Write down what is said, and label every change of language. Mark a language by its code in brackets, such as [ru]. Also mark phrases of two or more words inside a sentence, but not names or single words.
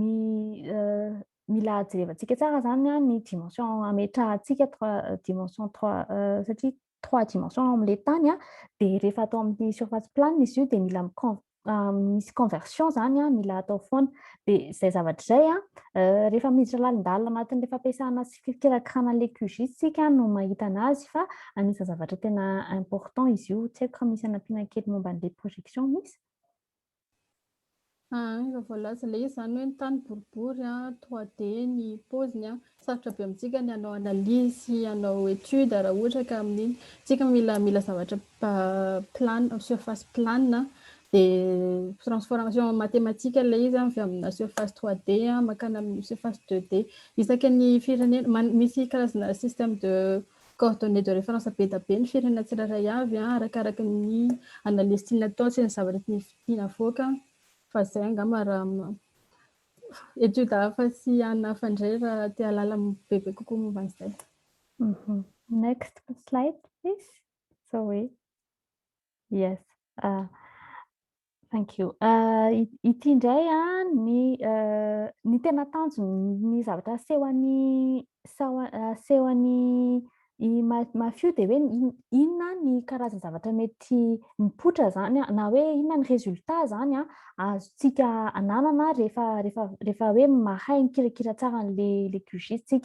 [mg] mila jerevantsika tsara zany ny dimension ametrahantsika dimension 3 satria 3 dimension amin'ilay tany dia rehefa atao amin'ny [fr] surface plane [mg] izy io dia mila misy conversion zany mila atao foana dia izay zavatra izay rehefa miditra lalindalina anatin'ilay fampiasana sy fikirakirana ilay QGIS tsika no mahita anazy fa anisan'ny zavatra tena important izy io. Tsy haiko raha misy anampiana kely momba an'ilay projection misy. Efa voalaza ilay izy zany hoe ny tany boribory 3D ny paoziny sarotra be amintsika ny hanao analyse, hanao étude raha ohatra ka amin'iny. Tsika mila zavatra plane, [fr] surface plane [mg] dia [fr] transformation mathématique [mg] ilay izy avy amina surface 3D makana amin'ny surface 2D. Isaky ny firenena misy karazana [fr] système de coordonnées de référence [mg] be da be ny firenena tsirairay avy arakaraka ny analyse tiana atao sy ny zavatra tiana avoaka. Fa zay angamba raha étude hafa sy anona hafa indray raha tia halala bebe kokoa momba an'izay. [en] Next slide, please. Sorry. Yes. Thank you. [mg] Ity indray ny tena tanjony ny zavatra asehony mafio dia hoe inona ny karazana zavatra mety mipoitra zany na hoe inona ny résultat zany azontsika ananana rehefa hoe mahay mikirakira tsara le QGIS tsika.